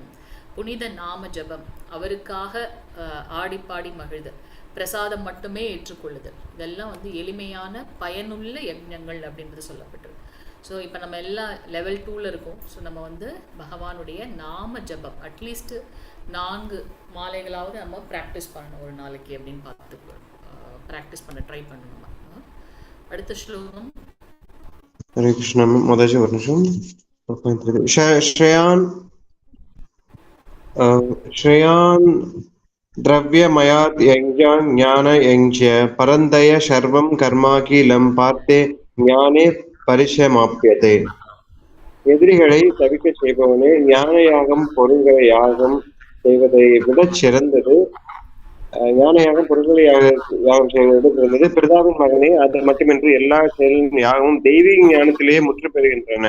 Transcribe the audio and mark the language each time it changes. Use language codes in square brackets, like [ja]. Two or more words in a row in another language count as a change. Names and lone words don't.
[ta] புனித நாம ஜபம், அவருக்காக ஆடிப்பாடி மகிழ்தல், பிரசாதம் மட்டுமே ஏற்றுக்கொள்ளுதல், இதெல்லாம் வந்து எளிமையான பயனுள்ள யஜ்ஞங்கள் அப்படின்றது சொல்லப்பட்டிருக்கு. ஸோ இப்போ நம்ம எல்லாம் லெவல் 2ல் இருக்கோம். ஸோ நம்ம வந்து பகவானுடைய நாம ஜபம் அட்லீஸ்ட் 4 மாலைகளாவது நம்ம ப்ராக்டிஸ் பண்ணணும் ஒரு நாளைக்கு அப்படின்னு பார்த்து ப்ராக்டிஸ் பண்ண ட்ரை பண்ணணும். அடுத்த ஸ்லோகம். [sa] हरे कृष्ण माताजी। [ta] ஒரு நிமிஷம். [sa] श्रेयान् द्रव्यमयात् यज्ञान् ज्ञान यज्ञ परन्तय सर्वं कर्माखिलं पार्थे ज्ञाने परिसमाप्यते. [ta] எதிரிகளை தவிக்க செய்பவனே, ஞான யாகம் பொருள்களை யாகம் செய்வதை விட சிறந்தது. ஞான யாகம் பொருள்களை யாகம் செய்வதை சிறந்தது. பிரதாவின் மகனே, அது மட்டுமின்றி எல்லா செயலின் யாகமும் தெய்வீக ஞானத்திலேயே முற்று பெறுகின்றன.